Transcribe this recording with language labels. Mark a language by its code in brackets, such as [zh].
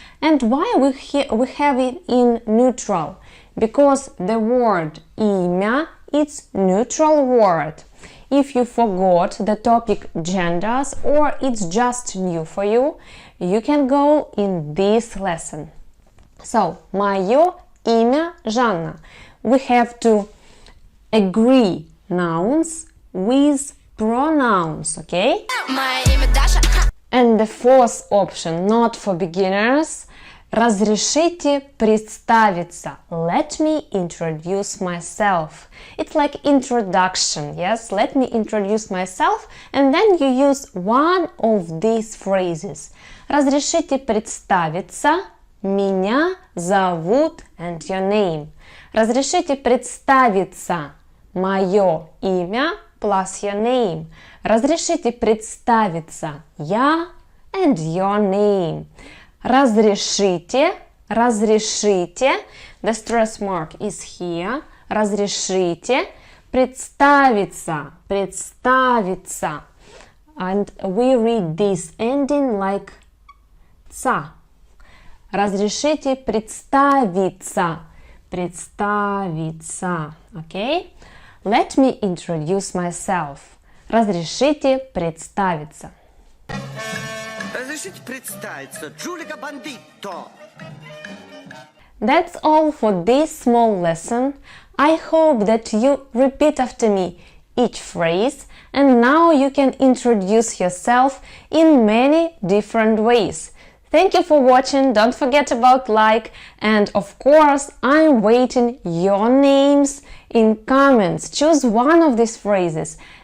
[en] And why we have it in neutral? Because the word имя, it's neutral word. If you forgot the topic genders or it's just new for you, you can go in this lesson. [ru] So, мое имя Жанна. [en] We have to agree nouns with pronouns, okay? [ru] Мое имя Даша. [en] And the fourth option, not for beginners, [ru] разрешите представиться. [en] Let me introduce myself. It's like introduction, yes? Let me introduce myself, and then you use one of these phrases. [ru] Разрешите представиться. Меня зовут [en] and your name. [ru] Разрешите представиться. Мое имя [en] plus your name. [ru] Разрешите представиться. Я [en] and your name. [ru] Разрешите, разрешите. [en] The stress mark is here. [ru] Разрешите представиться, представиться. [en] And we read this ending like ца. [ru] Разрешите представиться, представиться. [en] Okay? Let me introduce myself. [ru] Разрешите представиться. Разрешите представиться, Джулика Бандитто. [en] That's all for this small lesson. I hope that you repeat after me each phrase, and now you can introduce yourself in many different ways. Thank you for watching, don't forget about like, and of course I'm waiting your names in comments. Choose one of these phrases.